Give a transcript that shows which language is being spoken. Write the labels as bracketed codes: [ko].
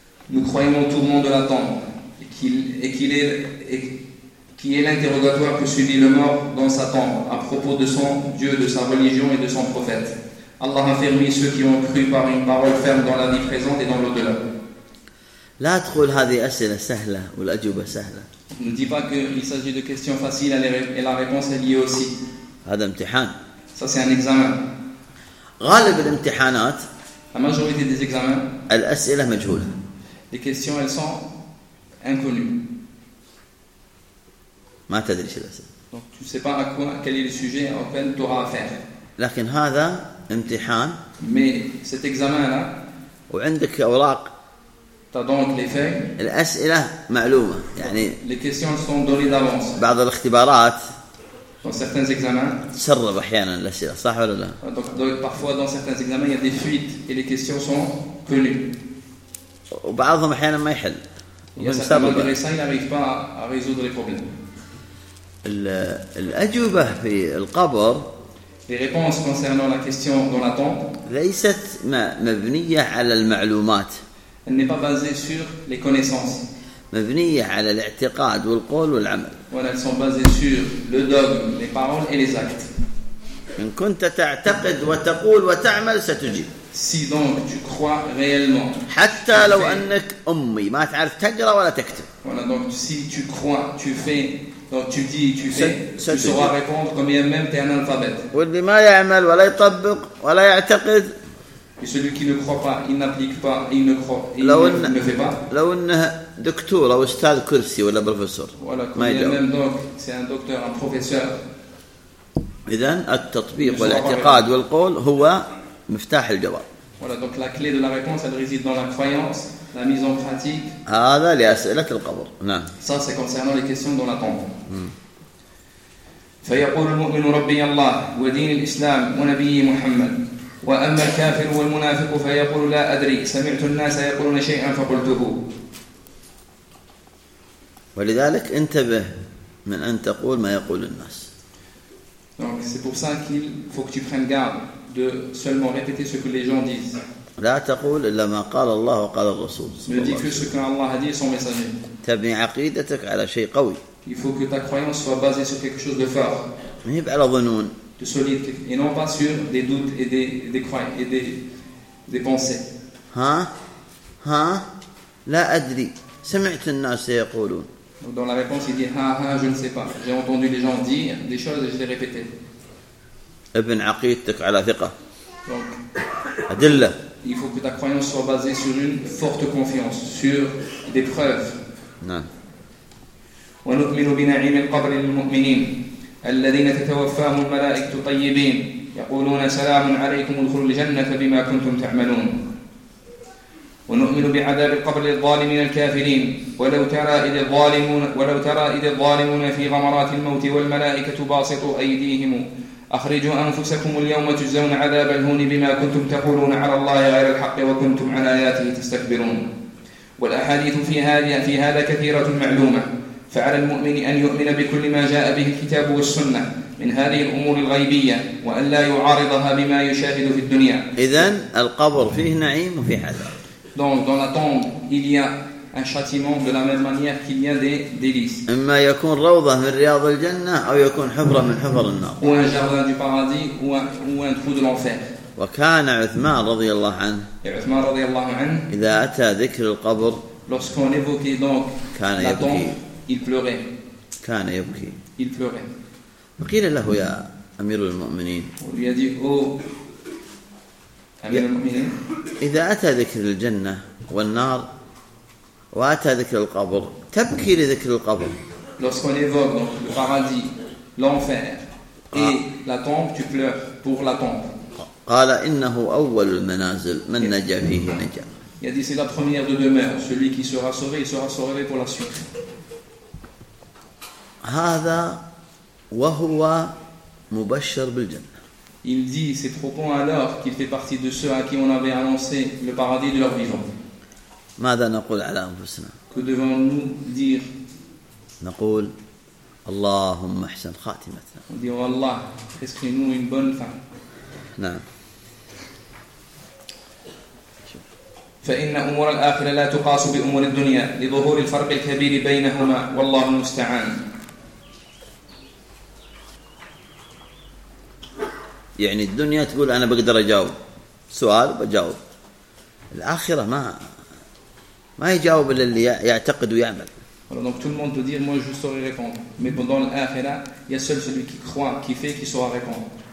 [fr] Nous croyons au tourment de la tombe et qui est l'interrogatoire que subit le mort dans sa tombe à propos de son Dieu, de sa religion et de son prophète. Allah a fermé ceux qui ont cru par une parole ferme dans la vie présente et dans l'au-delà. [ar] لا تقول هذه أسئلة سهلة والأجوبة سهلة. [fr] Ne dis pas qu'il s'agit de questions faciles et la réponse est liée aussi. [ar] هذا امتحان. [fr] Ça c'est un examen. [ar] غالب الامتحانات. [fr] La majorité des examens. [ar] الأسئلة مجهولة. [fr] Les questions elles sont inconnues. [ar] ما تدري شو الأسئلة. [fr] Donc tu sais pas à quoi, quel est le sujet auquel tu auras affaire. [ar] لكن هذا امتحان. [fr] Mais cet examen là. [ar] وعندك أوراق. [fr] T'as donc les faits. [ar] الأسئلة معلومة يعني. [fr] Les questions sont données d'avance. [ar] بعض الاختبارات. [fr] Dans certains examens. [ar] تسرب أحيانا الأسئلة صح ولا لا؟ [fr] Donc parfois dans certains examens il y a des fuites et les questions sont connues. [ar] وبعضهم أحيانا ما يحل. [fr] Certains examens il n'arrive pas à résoudre les problèmes. [ar] الأجوبة في القبر. [fr] Les réponses concernant la question dans la tombe. [ar] ليست مبنية على المعلومات. [fr] Elle n'est pas basée sur les connaissances. [ar] مبنية على الاعتقاد والقول والعمل. [fr] Voilà, elles sont basées sur le dogme, les paroles et les actes. [ar] إن كنت تعتقد وتقول وتعمل ستجيب. [fr] Si donc tu crois réellement. [ar] حتى لو أنك أمي ما تعرف تقرأ ولا تكتب. [fr] Voilà, donc si tu crois, tu fais, donc tu dis, tu fais, tu sauras répondre comme même t'es un alphabète. [ar] واللي ما يعمل ولا يطبق ولا يعتقد. [fr] Et celui qui ne croit pas, il n'applique pas, il ne croit, il ne fait pas. [ar] لو انه دكتور او استاذ كرسي ولا بروفيسور. [fr] Voilà, combien même donc, c'est un docteur, un professeur. [ar] إذن التطبيق والاعتقاد والقول هو مفتاح الجواب. [fr] Voilà, donc la clé de la réponse, elle réside dans la croyance, la mise en pratique. [ar] هذا لأسئلة القبر. نعم. [fr] Ça, c'est concernant les questions dans la tombe. [ar] فيقول المؤمن ربي الله ودين الإسلام ونبيه محمد. وأما الكافر والمنافق فيقول لا أدري سمعت الناس يقولون شيئا فقلته. ولذلك انتبه من أن تقول ما يقول الناس. [fr] Donc c'est pour ça qu'il faut que tu prennes garde de seulement répéter ce que les gens disent. [ar] لا تقول إلا ما قال الله وقال الرسول. [fr] Ne dis que ce qu'Allah a dit et son messager. [ar] تبني عقيدتك على شيء قوي. [fr] Il faut que ta croyance soit basée sur quelque chose de fort. [ar] مهي بعلى ظنون. [fr] De solide et non pas sur des doutes et des pensées. [ar] Hein? La adri. سمعت الناس يقولون. [fr] Dans la réponse, il dit ha, je ne sais pas. J'ai entendu les gens dire des choses et je les répétais. [ar] ابن عقيدتك على ثقة. [fr] Donc. [ar] أدلة. [fr] Il faut que ta croyance soit basée sur une forte confiance, sur des preuves. Non. [ar] ونؤمن بنعيم القبر للمؤمنين. الذين تتوفاهم الملائكة طيبين يقولون سلام عليكم ادخلوا الجنة بما كنتم تعملون ونؤمن بعذاب القبر للظالمين الكافرين ولو ترى إذ الظالمون في غمرات الموت والملائكة باسطوا أيديهم أخرجوا أنفسكم اليوم تجزون عذاب الهون بما كنتم تقولون على الله غير الحق وكنتم على آياته تستكبرون والأحاديث في هذا كثيرة معلومة. فعلى المؤمن أن يؤمن بكل ما جاء به الكتاب والسنة من هذه الأمور الغيبية، وأن لا يعارضها بما يشاهد في الدنيا. إذن القبر فيه نعيم وفيه عذاب. [fr] Donc dans la tombe il y a un châtiment de la même manière qu'il y a des délices. [ar] إما يكون روضة من رياض الجنة أو يكون حفرة من حفر النار. [fr] Ou un jardin du paradis ou un trou de l'enfer. [ar] وكان عثمان رضي الله عنه. عثمان رضي الله عنه. إذا أتى ذكر القبر. [fr] Lorsqu'on évoquait donc [ar] كان [fr] la tombe, il pleurait. [ar] كان يبكي. [fr] Il pleurait. [ar] وقيل له يا أمير المؤمنين. ويا دي أو أمير المؤمنين. إذا أتى ذكر الجنة والنار وأتى ذكر القبر تبكي لذكر القبر. [fr] Lorsqu'on évoque donc le paradis, l'enfer et la tombe, tu pleures pour la tombe. [ar] قال إنه أول المنازل من نجا فيه نجا. [fr] Il a dit c'est la première de demeure. Celui qui sera sauvé, il sera sauvé pour la suite. [ar] هذا وهو مبشر بالجنة. [fr] Il dit ces propos alors qu'il fait partie de ceux à qui on avait annoncé le paradis de leur vivant. [ar] ماذا نقول على أنفسنا؟ [fr] Que devons-nous dire؟ [ar] نقول اللهم أحسن خاتمتنا. [fr] On dit Allah, prescris-nous une bonne fin. [ar] نعم. فإن أمور الآخرة لا تقاس بأمور الدنيا لظهور الفرق الكبير بينهما والله المستعان. يعني الدنيا تقول أنا بقدر أجاوب سؤال بجاوب، الآخرة ما يجاوب إلا اللي يعتقد ويعمل. [fr] Donc tout le monde peut dire moi je saurai répondre, mais pendant l'akhira il y a seul celui qui croit, qui fait, qui saura répondre.